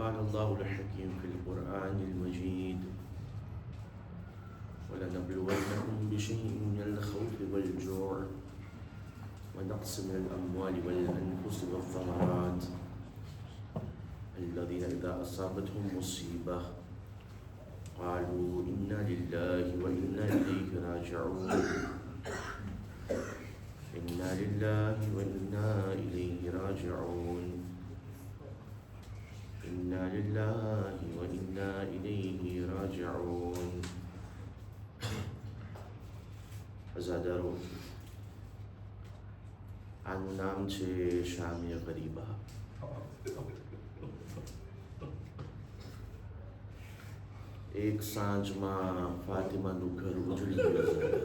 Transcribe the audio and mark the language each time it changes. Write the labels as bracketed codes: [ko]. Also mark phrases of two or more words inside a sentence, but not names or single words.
[ar] قال الله الحكيم في القرآن المجيد ولنبلونكم بشيء من الخوف والجوع ونقص من الأموال والأنفس والثمرات الذين إذا أصابتهم مصيبة قالوا إنا لله وإنا إليه راجعون إنا لله وإنا إليه راجعون إنا لله وإنا إليه راجعون. [gu] અઝાદારો, આનું નામ છે શામે ગરીબા. એક સાંજમાં ફાતિમાનું ઘર ઉજળી ગયું.